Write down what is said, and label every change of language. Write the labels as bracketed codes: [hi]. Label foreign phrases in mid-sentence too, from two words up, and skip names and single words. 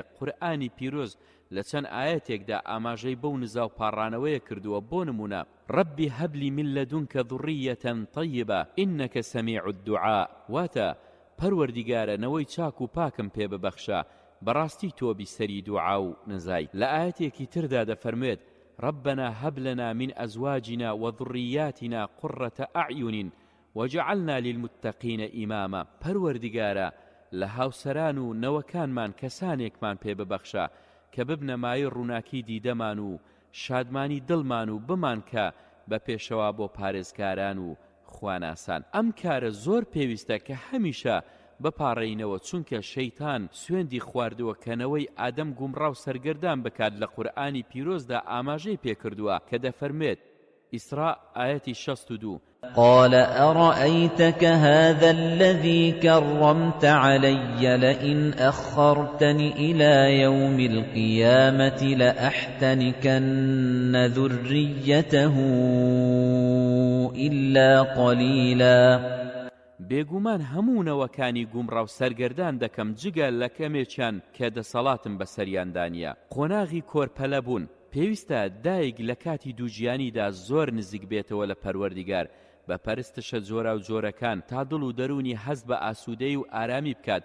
[ckb] قورئانی پیرۆز لە چەند ئاەتێکدا ئاماژەی بەو نزا و پاڕانەوەیە کردووە. بۆ نمونە [ar] ڕەبی هەبلی من لەدونکە ذوڕیەتەن طەیبە ئینەکە سەمیع الدوعا، [ckb] واتە پەروەردیگارە نەوەی چاک و پاکم پێ ببەخشە بەڕاستی تۆ بیسەری دوعا و نزای. لە ئاەتێکی تردا دەفەرمێت [ar] ربنا هب لنا من أزواجنا وذرياتنا قرة أعين وجعلنا للمتقين إماما. [ckb] پەروەردیگارە لە هاوسەران و نەوەکانمان کەسانێکمان پێ ببەخشە کە ببنە مای ڕووناکی دیدەمان و شادمانی دڵمان و بمان کە بە پێشەوا بۆ پارێزکاران و خواناسان. ئەم کارە زۆر پێویستە کە هەمیشە بپاڕێینەوە چونکە شەیتان سوێندی خواردووە کەنەوەی ئادەم گومڕاو سەرگەردان بکات. لە قورئانی پیرۆزدا ئاماژەی پێکردووە کە دەفەرمێت ئیسراء ئاەتی 62 [ar] قال أرأيتك هذا الذي كرمت علي لئن أخرتني إلى يوم القيامة لأحتنكن ذريته إلا قليلا. [ckb] بێگومان هەموونەوەکانی گومڕاو سەرگەردان دەکەم جگە لە کەمێکیان کە دەسەڵاتم بەسەریاندانیە. قۆناغی کۆرپەلە بوون. پێویستە دایک لە کاتی دووجیانیدا زۆر نزیک بێتەوە لە پەروەردیگار بە پەرستشە جۆرا و جۆرەکان تا دڵ و دەرونی هەست بە ئاسوودەی و ئارامی بکات.